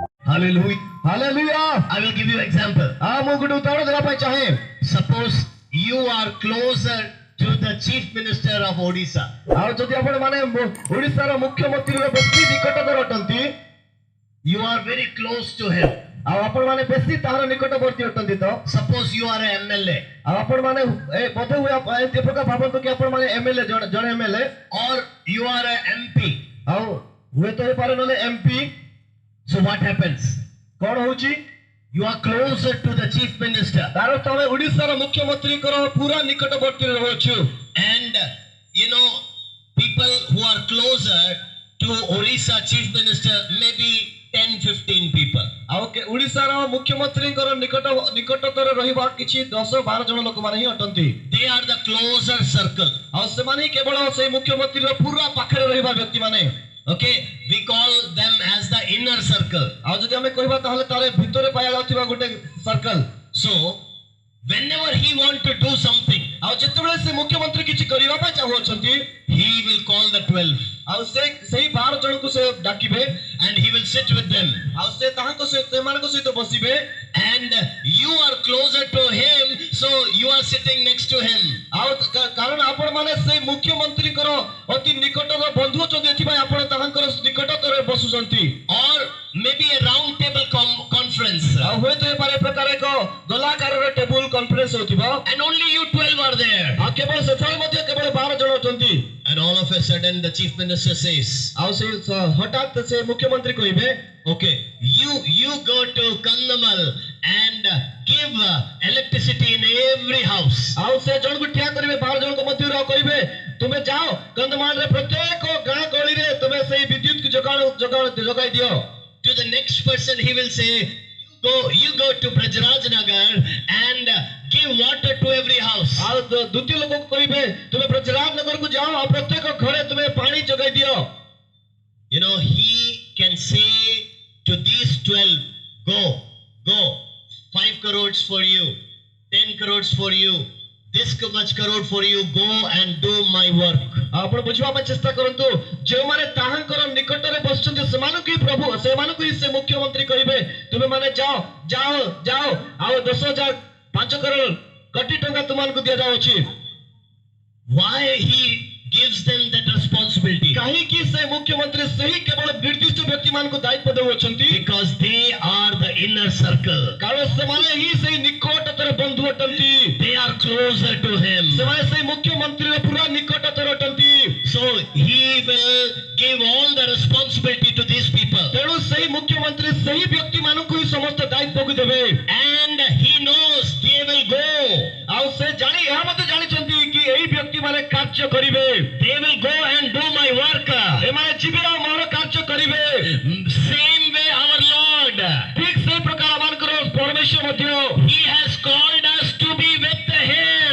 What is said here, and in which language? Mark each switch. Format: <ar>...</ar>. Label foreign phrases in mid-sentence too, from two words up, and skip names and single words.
<en>Hallelujah. Hallelujah. I will give you example.</en> <or>ମୁଁ ଗୋଟେ ଉଦାହରଣ ଦେବା ପାଇଁ ଚାହେଁ।</or> <en>Suppose you are closer to the chief minister of Odisha.</en> <or>ଆଉ ଯଦି ଆପଣ ମାନେ ଓଡ଼ିଶାର ମୁଖ୍ୟମନ୍ତ୍ରୀର ବେଶୀ ନିକଟତର ଅଟନ୍ତି,</or> <en>you are very close to him.</en> <or>ଆଉ ଆପଣ ମାନେ ବେଶୀ ତାହାର ନିକଟବର୍ତ୍ତୀ ଅଟନ୍ତି ତ</or> <en>Suppose you are an MLA.</en> <or>ଆଉ ଆପଣ ମାନେ ବୋଧେ ହୁଏ ଏ ପ୍ରକାର ଭାବନ୍ତୁ କି ଆପଣ ମାନେ MLA ଜଣେ MLA</or> <en>or you are an MP.</en> <or>ଆଉ ହୁଏ ତ ହେଇପାରେ ନହେଲେ MP।</or> <en>So what happens?</en> <or>କଣ ହଉଛି?</or> <en>You are closer to the chief minister.</en> <or>ତାର ତମେ ଓଡ଼ିଶାର ମୁଖ୍ୟମନ୍ତ୍ରୀଙ୍କର ପୁରା ନିକଟବର୍ତ୍ତୀରେ ରହୁଛୁ।</or> <en>And you know, people who are closer to Orissa chief minister, maybe 10-15 people.</en> <or>ଆଉ ଓଡ଼ିଶାର ମୁଖ୍ୟମନ୍ତ୍ରୀଙ୍କର ନିକଟତର ରହିବା କିଛି 10-12 ଜଣ ଲୋକମାନେ ହିଁ ଅଟନ୍ତି।</or> <en>They are the closer circle.</en> <or>ଆଉ ସେମାନେ କେବଳ ସେଇ ମୁଖ୍ୟମନ୍ତ୍ରୀର ପୁରା ପାଖରେ ରହିବା ବ୍ୟକ୍ତିମାନେ।</or> <en>Okay, we call them as the inner circle.</en> <or>ଆଉ ଯଦି ଆମେ କହିବା ତାହେଲେ ତାର ଭିତରେ ପାଇଯାଉଥିବା ଗୋଟେ ସର୍କଲ।</or> <en>So whenever he want to do something,</en> <or>ଆଉ ଯେତେବେଳେ ସେ ମୁଖ୍ୟମନ୍ତ୍ରୀ କିଛି କରିବା ପାଇଁ ଚାହୁଁଛନ୍ତି,</or> <en>he will call the 12.</en> <or>ଆଉ ସେଇ 12 ଜଣଙ୍କୁ ସେ ଡାକିବେ</or> <en>and he will sit with them.</en> <or>ଆଉ ସେ ସେମାନଙ୍କ ସହିତ ବସିବେ।</or> <en>And you are closer to him, so you are sitting next to him.</en> <or>ଆଉ କାରଣ ଆପଣ ମାନେ ସେଇ ମୁଖ୍ୟମନ୍ତ୍ରୀଙ୍କର ଅତି ନିକଟର ବନ୍ଧୁ ଅଛନ୍ତି, ଏଥିପାଇଁ ଆପଣ ତାଙ୍କର ନିକଟତରେ ବସୁଛନ୍ତି।</or> <en>Or maybe a round table conference.</en> <or>ଆଉ ହୁଏତ ଏ ପ୍ରକାର ଏକ ଗୋଲାକାରର</or> <en>table conference</en> <or>ହେଉଥିବ।</or> <en>And only you 12 are there.</en> <or>ଆଉ କେବଳ ସେଠାରେ ମଧ୍ୟ କେବଳ 12 ଜଣ ଅଛନ୍ତି।</or> <en>And all of a sudden the chief minister says,</en> <or>ଆଉ ସେ ହଠାତ୍ ସେ ମୁଖ୍ୟମନ୍ତ୍ରୀ କହିବେ,</or> <en>okay, you go to Kandamal and give electricity in every house.</en> <or>ଆଉ ସେ ଜଣକୁ ଠିଆ କରିବେ 12 ଜଣଙ୍କ ମଧ୍ୟରୁ ଆଉ କହିବେ, ତୁମେ ଯାଅ କନ୍ଧମାଳରେ ପ୍ରତ୍ୟେକ ଗାଁ ଗଳିରେ ତୁମେ ସେଇ ବିଦ୍ୟୁତକୁ ଯୋଗାଇ ଦିଅ।</or> <en>To the next person he will say, you go to Brajraj Nagar and give water to every house.</en> <or>ଆଉ ଦ୍ୱିତୀୟ ଲୋକକୁ କହିବେ, ତୁମେ ବ୍ରଜରାଜ ନଗରକୁ ଯାଅ ଆଉ ପ୍ରତ୍ୟେକ ଘରେ ତୁମେ ପାଣି ଯୋଗାଇ ଦିଅ।</or> <en>You know, he can say to these 12, go, 5 crores for you, 10 crores for you, this much crore for you, go and do my work.</en> <or>ଆପଣ ବୁଝିବା ପାଇଁ ଚେଷ୍ଟା କରନ୍ତୁ, ଯେଉଁମାନେ ତାହାଙ୍କର ନିକଟରେ ବସୁଛନ୍ତି ସେମାନଙ୍କୁ ପ୍ରଭୁ ସେମାନଙ୍କୁ ସେ ମୁଖ୍ୟମନ୍ତ୍ରୀ କହିବେ, ତୁମେ ମାନେ ଯାଅ ଆଉ 10,000 5 କରୋଡ଼ କୋଟି ଟଙ୍କା ତୁମମାନଙ୍କୁ ଦିଆଯାଉଛି।</or> <en>Why he gives them that responsibility?</en> <or>କାହିଁକି ସେ ମୁଖ୍ୟମନ୍ତ୍ରୀ ସେହି କେବଳ ନିର୍ଦ୍ଦିଷ୍ଟ ବ୍ୟକ୍ତିମାନଙ୍କୁ ଦାୟିତ୍ୱ ଦେଉଛନ୍ତି?</or> <en>Because they are the inner circle.</en> <or>କାରଣ ସେମାନେ ହିଁ ସେହି ନିକଟତର ବନ୍ଧୁ ଅଟନ୍ତି।</or> <en>They are closer to him.</en> <or>ସେମାନେ ସେହି ମୁଖ୍ୟମନ୍ତ୍ରୀର ପୁରା ନିକଟତର ଅଟନ୍ତି।</or> <en>So he will give all the responsibility to these people.</en> <or>ତେଣୁ ସେହି ମୁଖ୍ୟମନ୍ତ୍ରୀ ସେହି ବ୍ୟକ୍ତିମାନଙ୍କୁ ହିଁ ସମସ୍ତ ଦାୟିତ୍ୱକୁ ଦେବେ।</or> <en>And he knows they will go.</en> <or>ଆଉ ସେ ଏହା ମଧ୍ୟ ଜାଣିଛନ୍ତି କି ଏହି ବ୍ୟକ୍ତିମାନେ କାର୍ଯ୍ୟ କରିବେ।</or> <en>They will go and do my work.</en> <or>ଏମାନେ ଯିବେ ଆଉ ମୋର କାର୍ଯ୍ୟ କରିବେ।</or> <en>Same way our Lord.</en> <or>ଠିକ ସେଇ ପ୍ରକାର ଆମଙ୍କର ପରମେଶ୍ୱର ମଧ୍ୟ</or> <en>he has called us to be with him.</en>